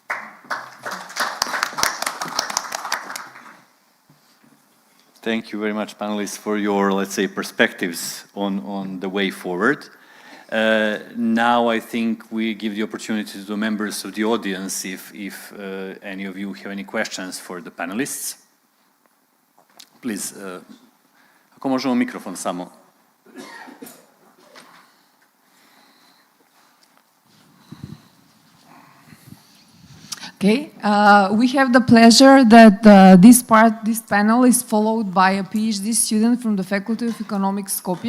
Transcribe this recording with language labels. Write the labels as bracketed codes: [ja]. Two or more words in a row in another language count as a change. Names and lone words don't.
[en] Thank you very much, panelists, for your, let's say, perspectives on the way forward. Now I think we give the opportunity to the members of the audience if any of you have any questions for the panelists. Please, [sr] ako možemo mikrofon samo? [en] Okay, we have the pleasure that this panel is followed by a PhD student from the Faculty of Economics, Skopje.